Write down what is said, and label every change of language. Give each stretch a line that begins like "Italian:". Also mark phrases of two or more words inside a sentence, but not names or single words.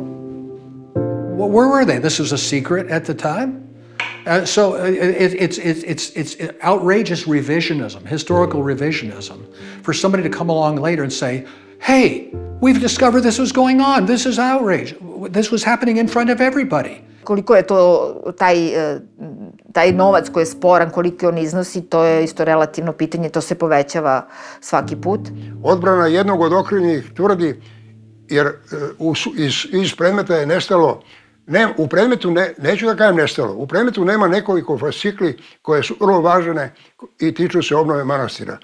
English: Well, where were they? This was a secret at the time. So it's outrageous revisionism, historical revisionism, for somebody to come along later and say, hey, we've discovered this was going on. This is outrage. This was happening in front of everybody.
Serbian: Koliko je to taj novac koji je sporan, koliko on iznosi, to je isto relativno pitanje, to se povećava svaki put. Odbrana jednog od okrivljenih tvrdi, jer iz predmeta je nestalo, u predmetu, neću da kažem nestalo, u predmetu nema nekoliko fascikli koje su vrlo važne i tiču se obnove manastira.